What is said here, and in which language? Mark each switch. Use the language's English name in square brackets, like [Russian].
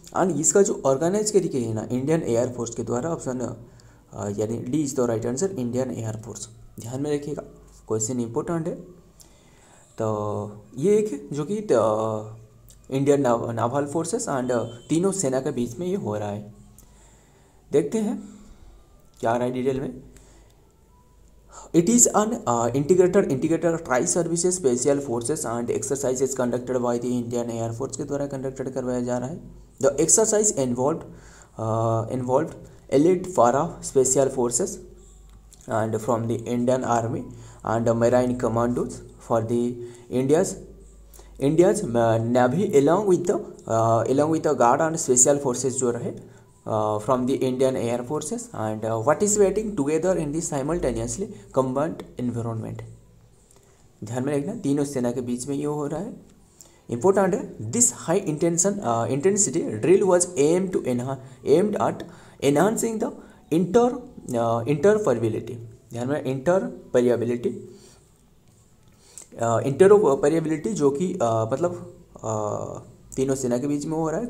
[Hindi] And इसका जो organise करी गई है ना, इंडियन एयर फोर्स के द्वारा। ऑप्शन यानी [English] D is the right answer, [Hindi] Indian air force. ध्यान में रखिएगा, क्वेश्चन इंपॉर्टेंट है। तो ये एक जो कि इंडियन नावल फोर्सेस एंड तीनों सेना के बीच में ये हो रहा है। देखते हैं क्या आ रहा है डिटेल में। [English] It is an integrated tri-services special forces and exercises conducted by the Indian Air Force [Hindi] के द्वारा कंडक्टेड करवाया जा रहा है। [English] The exercise involved elite para special forces and from the Indian Army and Marine Commandos for the India's Navy along with the guard and special forces [Hindi] जो रहे [English] from the Indian Air Forces and participating together in the simultaneously combat environment। [Hindi] ध्यान में रखना, तीनों सेना के बीच में ये हो रहा है। इंपॉर्टेंट है, [English] This high intensity drill was aimed at enhancing the interoperability। [Hindi] ध्यान में, इंटरऑपरेबिलिटी जो कि मतलब तीनों सेना के बीच में हो रहा है।